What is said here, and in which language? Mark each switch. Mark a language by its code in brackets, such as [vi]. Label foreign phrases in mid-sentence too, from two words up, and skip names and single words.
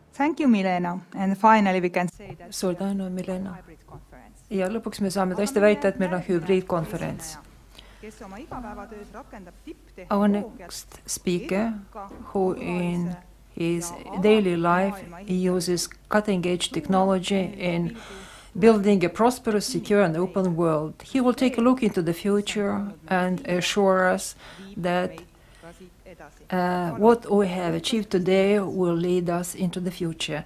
[en] Thank you, Milena. And finally we can say that [et] Suur tänu, Milena. [en] hybrid conference. [et] Ja lõpuks me saame tõesti väita, et meil on hübriidkonverents. Kes oma igapäevatöös rakendab [en] Our [et] tipptehnoloogiat [en] next speaker, who in his daily life uses cutting-edge technology in building a prosperous, secure and open world. He will take a look into the future and assure us that what we have achieved today will lead us into the future.